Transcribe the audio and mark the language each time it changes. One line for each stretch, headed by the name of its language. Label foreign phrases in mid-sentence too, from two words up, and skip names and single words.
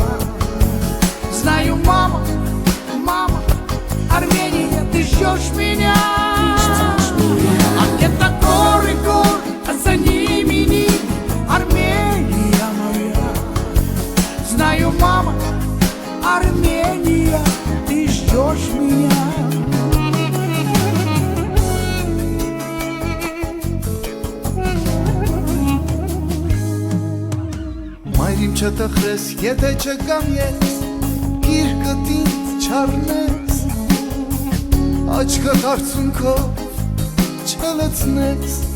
Russian: Знаю, мама, мама, Армения, ты ждешь меня. А где-то горы, горы, а за ними ними Армения моя. Знаю, мама, Армения, ты ждешь меня.
Armenian: Մայրիմ չտխրես, եթե չկամ ես, գիրկըտ ինձ չառնես, աչքըտ արցունքով չլցնես,